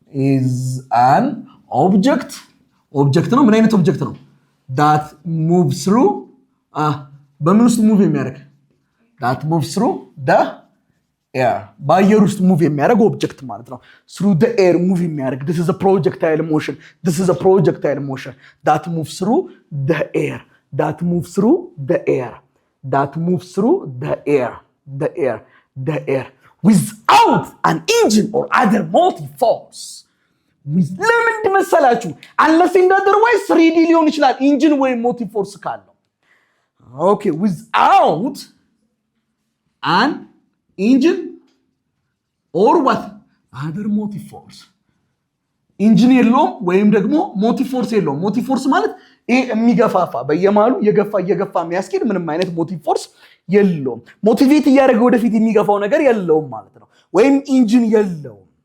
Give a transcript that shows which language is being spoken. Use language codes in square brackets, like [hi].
[en] is an object [am] ነው። ምን አይነት ኦብጀክት ነው? [en] that moves through [am] በምን ውስጥ ሙቭ የሚያደርግ? [en] that moves through the air። [am] በአየር ውስጥ ሙቭ የሚያደርግ ኦብጀክት ማለት ነው። [en] through the air ሙቭ የሚያደርግ this is a projectile motion that moves through the air without an engine or other motive force. [am] ለምን መሰላችሁ? [en] unless in otherwise 3D [am] ሊሆን ይችላል ኢንጂን ወይም ሞቲቭ ፎርስ ካለው። ኦኬ [en] without an engine or what other motive force። [am] ኢንጂን የለውም ወይም ደግሞ ሞቲቭ ፎርስ የለውም። ሞቲቭ ፎርስ ማለት ይሄ የሚገፋፋ በየማሉ እየገፋ የሚያስኬድ ምንም አይነት ሞቲቭ ፎርስ የለውም። ሞቲቬት እያደረገ ወደፊት የሚገፋው ነገር የለውም ማለት ነው። ወይም ኢንጂን የለውም።